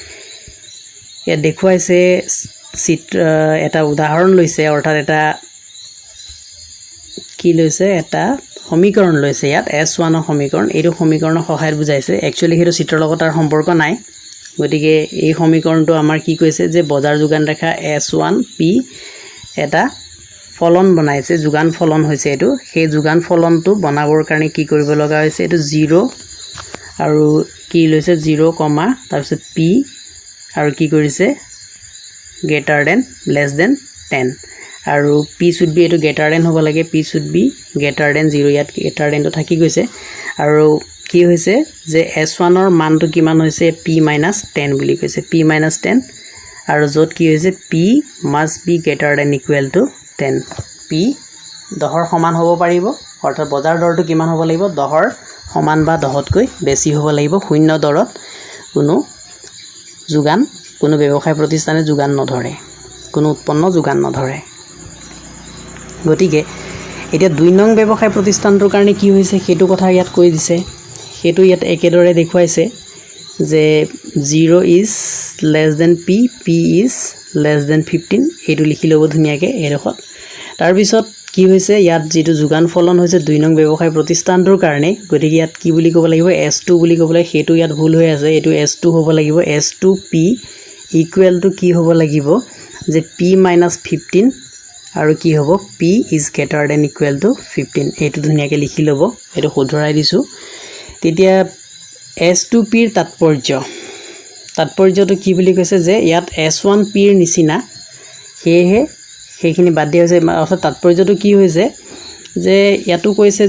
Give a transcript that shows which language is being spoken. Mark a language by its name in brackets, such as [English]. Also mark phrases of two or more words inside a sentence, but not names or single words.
[Assamese] এ দেখুৱাইছে চিত্ৰ এটা উদাহৰণ লৈছে অৰ্থাৎ এটা কি লৈছে এটা সমীকৰণ লৈছে ইয়াত S1 ৰ সমীকৰণ এইটো সমীকৰণৰ সহায়ত বুজাইছে একচুয়ালি হেটো চিত্ৰৰ লগত তাৰ সম্পৰ্ক নাই গতিকে এই সমীকৰণটো আমাৰ কি কৈছে যে বজাৰ যোগান ৰেখা S1P এটা ফলন বনাইছে যোগান ফলন হৈছে এটো সেই যোগান ফলনটো বনাবৰ কাৰণে কি কৰিব লগা হৈছে এটো 0 আৰু কি লৈছে 0, তাৰপিছত P আৰু কি কৰিছে [English] greater than less than [Assamese] 10 আৰু [English] P should be [Assamese] এটো [English] greater than [Assamese] হ'ব লাগে [English] P should be greater than 0 [Assamese] ইয়াত [English] greater than [Assamese] টো থাকি গৈছে আৰু কি হৈছে যে S1 ৰ মানটো কিমান হৈছে P - 10 বুলি কৈছে P - 10 আৰু যত কি হৈছে [English] P must be greater than equal to 10 [Assamese] P 10 ৰ সমান হ'ব পাৰিব অৰ্থাৎ বজাৰ দৰটো কিমান হ'ব লাগিব 10 ৰ সমান বা 10 তকৈ বেছি হ'ব লাগিব শূন্য দৰত কোনো ব্যৱসায় প্ৰতিষ্ঠানে যোগান নধৰে কোনো উৎপন্ন যোগান নধৰে গতিকে এতিয়া 2 নং ব্যৱসায় প্ৰতিষ্ঠানটোৰ কাৰণে কি হৈছে হেতু কথা ইয়াত কৈ দিছে হেতু ইয়াত একেদৰে দেখুৱাইছে যে [English] 0 is less than P P is less than 15 [Assamese] এটো লিখি লব ধুনিয়াকে এৰখত তাৰ পিছত কি হৈছে ইয়াত যেটো যোগান ফলন হৈছে 2 নং ব্যৱসায় প্ৰতিষ্ঠানটোৰ কাৰণে গতিকে ইয়াত কি বুলি ক'ব লাগিব S2 বুলি ক'ব লাগে হেতু ইয়াত ভুল হৈ আছে এটো S2 হ'ব লাগিব S2P [English] equal to [Assamese] কি হ'ব লাগিব যে P - 15 আৰু কি হ'ব [English] P is greater than equal to 15 [Assamese] এটো ধুনিয়াকে লিখি লব এটো শুধৰাই দিছো তেতিয়া S2P ৰ তাৎপৰ্যটো কি বুলি কৈছে যে ইয়াত S1P ৰ নিচিনা হেহে সেইখিনি বাদ দিয়া হৈছে অৰ্থাৎ তাৎপৰ্যটো কি হৈছে যে ইয়াতো কৈছে